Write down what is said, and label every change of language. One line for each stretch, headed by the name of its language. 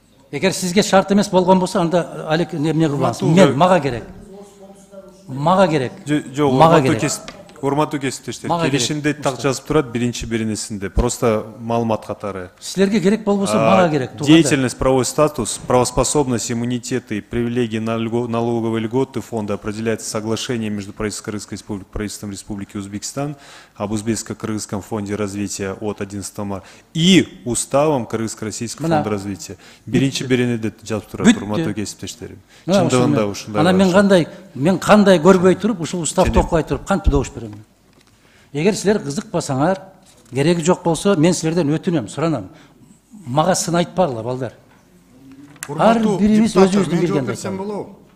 Kyrgyz: Эгер сизге шарт эмес болгон болсо, анда алек эмне кылбаңыз? Мен мага керек. Мага керек. Жок, мага керек. Урматтуу кесиптештер, келишимде так жазып турат биринчи беренесинде.
Russian: Просто
Kyrgyz: маалымат катары. Силерге керек болбосо мага керек.
Russian: Деятельность, правовой статус, правоспособность, иммунитеты и привилегии налоговой льготы фонда определяется соглашением между правительством Кыргызской республики и правительством Республики Узбекистан об Узбекско-Кыргызском фонде развития от 11 марта и уставом Кыргызско-Российского фонда развития.
Kyrgyz: Биринчи беренеде жазып турат, урматтуу кесиптештерим. Чындыгында ушундай. Ана мен кандай көрбөй туруп, ушул уставды окубай туруп кантип добуш берем? Эгер силер кызыкпасаңар, кереги жок болсо, мен силерден өтүнөм, суранам. Мага сын айтпагыла, балдар. Ар бирибиз өзүбүздүн билгенди айталы.